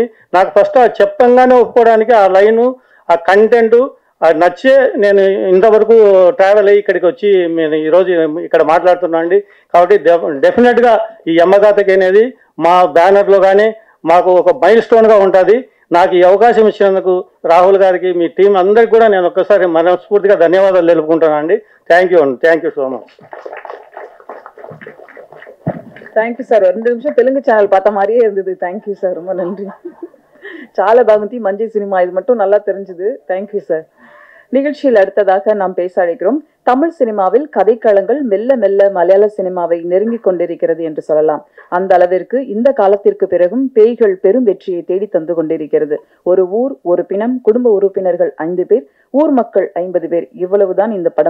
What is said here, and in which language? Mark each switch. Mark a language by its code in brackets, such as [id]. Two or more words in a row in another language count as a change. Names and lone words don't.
[te] నాకు ఫస్ట్ చెప్పంగానే ఒప్పుకోవడానికి ఆ లైను, ఆ కంటెంట్ నచ్చే నేను ఇంతవరకు ట్రావెల్ అయ్యి ఇక్కడికి వచ్చి నేను ఈరోజు ఇక్కడ మాట్లాడుతున్నా అండి. కాబట్టి డెఫినెట్గా ఈ యమ్మగాథకి అనేది మా బ్యానర్లో కానీ మాకు ఒక మైల్ స్టోన్గా ఉంటుంది. నాకు ఈ అవకాశం ఇచ్చినందుకు రాహుల్ గారికి, మీ టీం అందరికి కూడా నేను ఒక్కసారి మనస్ఫూర్తిగా ధన్యవాదాలు తెలుపుకుంటున్నాను అండి. [en] Thank you so much. Thank you sir. [ta] 2 நிமிஷம் தெலுங்கு சேனல் பார்த்த மாதிரியே இருந்தது. [en] Thank you sir, [ta] ரொம்ப நன்றி. [te] చాలా బాగుంది. మంచి సినిమా, [ta] ఇది மட்டும் நல்லா தெரிஞ்சது. [en] Thank you sir. [ta] நிகழ்ச்சியில் அடுத்ததாக நாம் பேச அழைக்கிறோம். தமிழ் சினிமாவில் கதைக்களங்கள் மெல்ல மெல்ல மலையாள சினிமாவை நெருங்கிக் கொண்டிருக்கிறது என்று சொல்லலாம். அந்த அளவிற்கு இந்த காலத்திற்கு பிறகும் பேய்கள் பெரும் வெற்றியை தேடி தந்து கொண்டிருக்கிறது. ஒரு ஊர், ஒரு பிணம், குடும்ப உறுப்பினர்கள் 5 பேர், ஊர் மக்கள் 50 பேர், இவ்வளவுதான் இந்த படம்.